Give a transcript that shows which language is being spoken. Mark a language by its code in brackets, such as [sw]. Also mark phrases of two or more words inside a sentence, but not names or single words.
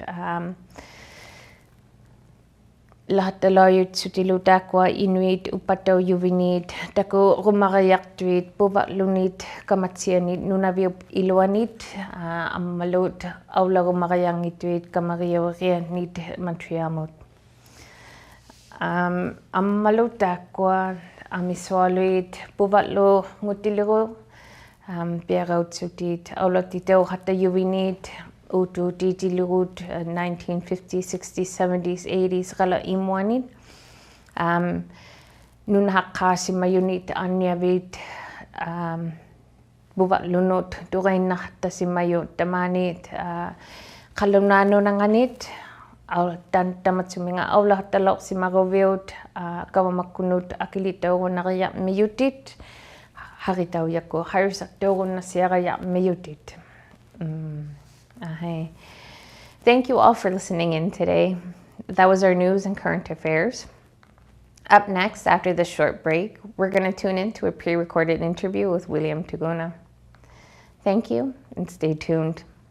[iu] lahattalaajut sutiluutaaqua inuit uppattaujuviniit taku rumariartuit pivalluunit kamatsianit nunaviup iluanit ammalut aulagumariangituit kamariaveriannit matriamut ammalutaaqua amissualuit pivallu ngutiliru piarautsutiit aulattitauqattayuviniit utuutitilurut 1950s, 60s, 70s, 80s qala imuanit nunhaqqaasimayunit anniavit pivallunut tuqainnartasimayut tamaanit qallunaanunanganit tamatsuminga aulahattalorsimaruviut kavamakkunut akilitaugunnariarmiyutit haritaujakku harisartaugunnassiarayarmiyutit. [en] Thank you all for listening in today. That was our news and current affairs. Up next, after this short break, we're going to tune into a pre-recorded interview with William Tuguna. Thank you and stay tuned.